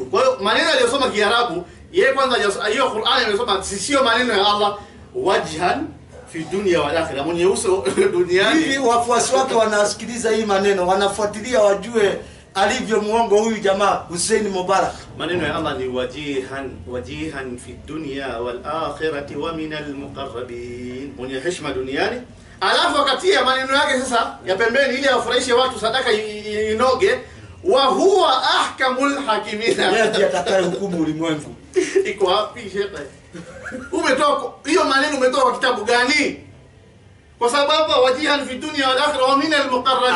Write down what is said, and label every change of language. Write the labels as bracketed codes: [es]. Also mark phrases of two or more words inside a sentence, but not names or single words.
[sw] Kwa hiyo maneno aliyosoma Kiarabu, yeye kwanza hiyo Qur'ani amesoma sio maneno ya Allah. [ar] وجيها في الدنيا والآخرة. [sw] Mwenye uso duniani. Hivi wafuasi wake wanasikiliza hii maneno, wanafuatilia wajue alivyo muongo huyu jamaa Hussein Mubarak. Maneno ya Allah ni [ar] وجيها في الدنيا والآخرة ومن المقربين. [sw] Mwenye heshima duniani. Alafu akatia maneno yake sasa ya pembeni ili afurahishe watu, sadaka inoge. [ar] وهو أحكم الحاكمين. [sw] Yeye ndiye atakaye hukumu ulimwengu. Iko wapi shehe? Umetoa hiyo maneno umetoa kwa kitabu gani? Kwa sababu [ar] وجيها في الدنيا والآخرة ومن المقربين.